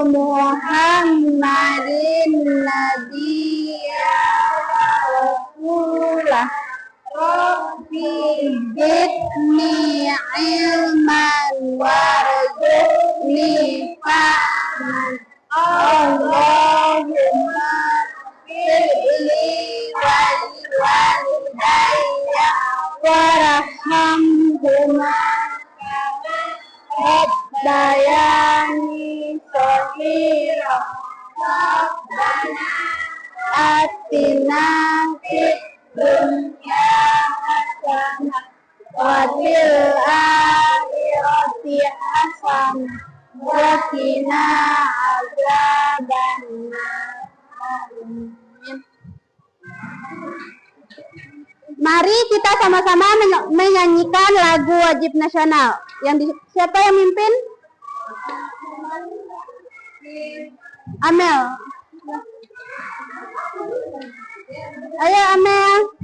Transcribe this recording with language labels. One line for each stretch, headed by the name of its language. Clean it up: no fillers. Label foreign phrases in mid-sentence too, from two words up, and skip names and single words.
Arabic: محمد نبيا رسولا رب زدني علما وارزقني فهما اللهم اغفر لي ولوالدي وارحمهما ربياني صغيرا ربنا آتنا في الدنيا حسنة وفي الآخرة حسنة وقنا عذاب النار.
Indonesian: Mari kita sama-sama menyanyikan lagu wajib nasional. Siapa yang mimpin? Amel. Ayo Amel.